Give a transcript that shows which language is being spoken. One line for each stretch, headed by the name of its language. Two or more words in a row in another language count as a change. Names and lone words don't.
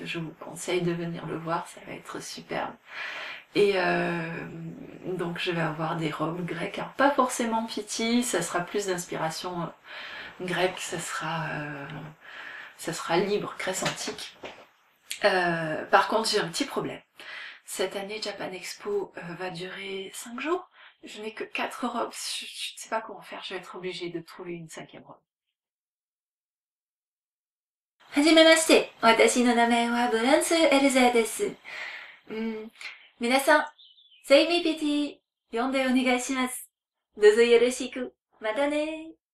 French: Je vous conseille de venir le voir, ça va être superbe. Et donc je vais avoir des robes grecques, alors pas forcément Pity, ça sera plus d'inspiration grecque, ça sera libre, Grèce antique. Par contre j'ai un petit problème. Cette année, Japan Expo va durer 5 jours. Je n'ai que 4 robes. Je ne sais pas comment faire. Je vais être obligée de trouver une 5e robe.
Japanese: はじめまして。私の名前はブランス・エルザーです。皆さん、セイミピティ、読んでお願いします。どうぞよろしく。またね